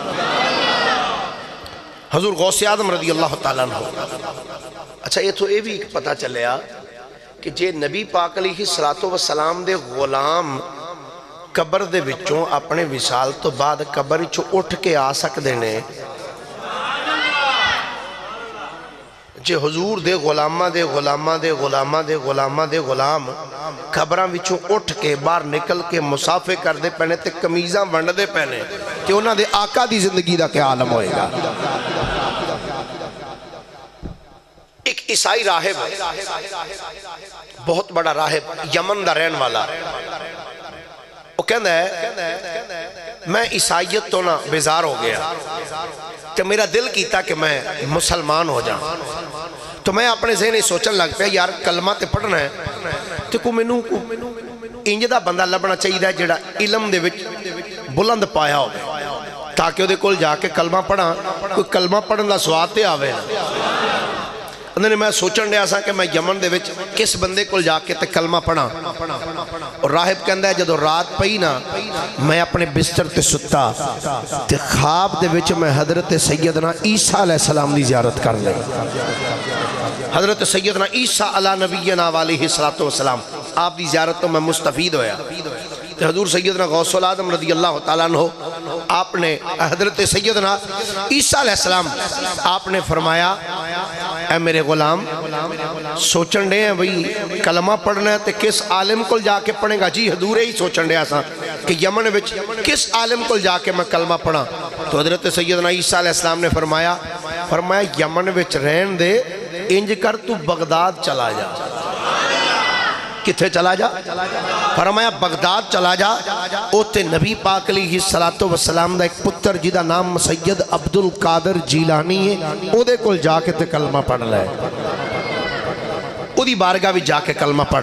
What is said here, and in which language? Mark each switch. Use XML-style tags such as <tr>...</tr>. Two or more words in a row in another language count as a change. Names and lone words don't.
<pa>حضور غوث اعظم</pa> <ar>رضی اللہ تعالیٰ عنہ</ar> <pa>اچھا یہ تو یہ بھی پتا چلیا کہ جے نبی پاک</pa> <ar>علیہ السلام</ar> <pa>دے غلام قبر دے وچوں اپنے وصال تو بعد قبر وچوں اٹھ کے آ سکدے نے جے حضور دے غلامہ دے غلامہ دے غلامہ دے غلامہ دے غلام خبراں وچوں اٹھ کے باہر نکل کے مسافے کر دے پہنے تے کمیزاں ونڈ دے پہنے کہ انہاں دے آقا دی زندگی دا کیا عالم ہوئے گا ایک عیسائی راہب بہت بڑا راہب یمن دا رہن والا وہ کہندہ ہے میں عیسائیت تو نہ بیزار ہو گیا کہ میرا دل کیتا کہ میں مسلمان ہو جاؤں تو میں اپنے ذہن سوچن لگ پیا یار کلمہ تے پڑھنا ہے تو کو مینوں انج دا بندہ لبنا چاہیے جڑا علم دے وچ بلند پایا ہوئے تاکہ وہ دے کول جا کے کلمہ پڑھا کوئی کلمہ پڑھن دا سواد تے آوے انہوں نے میں سوچن دیا سا کہ میں یمن دے وچ کس بندے کو جا کے تے کلمہ پڑھا، اور راہب کہندا ہے جدو رات پئی نا میں اپنے بستر تے ستا تے خواب دے وچ میں حضرت سیدنا عیسیٰ</pa> <ar>علیہ السلام</ar> <pa>دی زیارت کر لئی. حضرت سیدنا عیسیٰ</pa> <ar>علیہ نبینا علیہ السلام</ar> <pa>آپ دی زیارت تو میں مستفید ہویا. حضور سیدنا غوث العظم</pa> <ar>رضی اللہ تعالیٰ عنہ</ar> <pa>آپ نے حضرت سیدنا عیسیٰ</pa> <ar>علیہ السلام</ar> <pa>آپ نے فرمایا اے میرے غلام سوچن دے ہیں بھئی کلمہ پڑھنا ہے تے کس عالم کو جا کے پڑھیں گا؟ جی حضور ہی سوچن دے آسان کہ یمن وچ کس عالم کو جا کے میں کلمہ پڑھا. تو حضرت سیدنا عیسیٰ</pa> <ar>علیہ السلام</ar> <pa>نے فرمایا یمن وچ رہن دے انج کر تو بغداد چلا جا. کتھے چلا جا؟ فرمایا بغداد چلا جا. اوتے نبی پاک</pa> <ar>علیہ السلام</ar> <pa>دا ایک پتر جیدہ نام سید عبد القادر جیلانی ہے، او دے کل جا کے تے کلمہ پڑھ لے، او دی بارگاہ بھی جا کے کلمہ پڑھ.</pa>